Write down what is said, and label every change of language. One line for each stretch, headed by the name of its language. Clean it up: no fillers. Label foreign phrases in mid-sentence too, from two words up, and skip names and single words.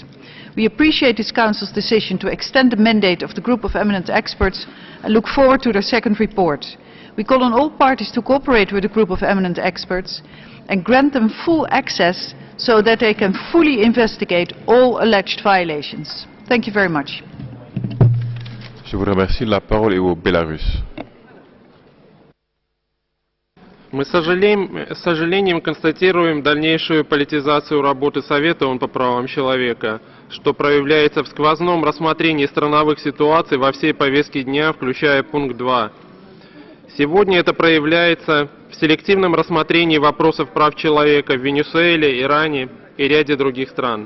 English: We appreciate this Council's decision to extend the mandate of the group of eminent experts and look forward to their second report. We call on all parties to cooperate with the group of eminent experts and grant them full access so that they can fully investigate all alleged violations. Thank you very much.
French: Je vous remercie. La parole est au Bélarus.
Russian: Мы с сожалением констатируем дальнейшую политизацию работы Совета ООН по правам человека, что проявляется в сквозном рассмотрении страновых ситуаций во всей повестке дня, включая пункт 2. Сегодня это проявляется в селективном рассмотрении вопросов прав человека в Венесуэле, Иране и ряде других стран.